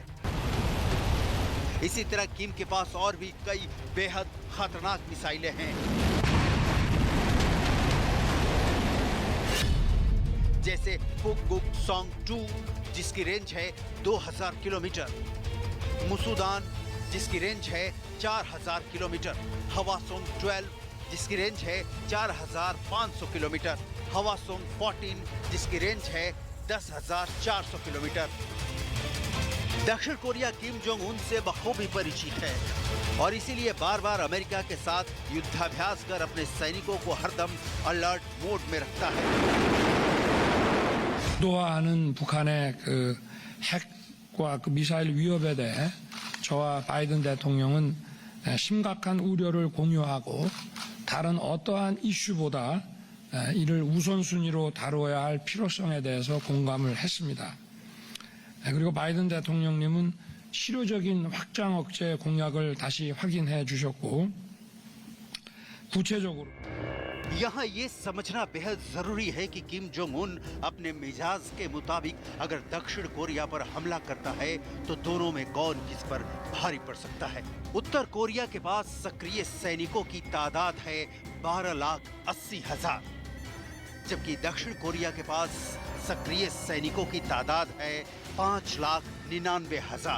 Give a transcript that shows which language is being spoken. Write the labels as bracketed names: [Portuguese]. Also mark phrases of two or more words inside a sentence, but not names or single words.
[Hindi] इसी तरह किम के पास और भी कई बेहद खतरनाक मिसाइलें हैं, जैसे पुकगुक-सॉन्ग 2 जिसकी रेंज है 2000 किलोमीटर, मुसुदान जिसकी रेंज है 4000 किलोमीटर, हवासोंग 12 जिसकी रेंज है 4500 किलोमीटर, हवासोंग 14 जिसकी रेंज है 10400 किलोमीटर। दक्षिण कोरिया किम जोंग उन से बखूबी परिचित है और इसीलिए बार बार अमेरिका के साथ युद्धाभ्यास कर अपने सैनिकों को हरदम [English] alert mode [Hindi] में रखता है। [Korean] 도하는 북한의 그 핵과 그 미사일 위협에 대해 저와 바이든 대통령은 심각한 우려를 공유하고 다른 어떠한 이슈보다 이를 우선순위로 다루어야 할 필요성에 대해서 공감을 했습니다. 그리고 바이든 대통령님은 실효적인 확장 억제 공약을 다시 확인해 주셨고 구체적으로 [Hindi] यहाँ ये समझना बेहद जरूरी है कि किम जोंग उन अपने मिजाज के मुताबिक अगर दक्षिण कोरिया पर हमला करता है तो दोनों में कौन किस पर भारी पड़ सकता है। उत्तर कोरिया के पास सक्रिय सैनिकों की तादाद है 12,80,000, जबकि दक्षिण कोरिया के पास सक्रिय सैनिकों की तादाद है 5,99,000।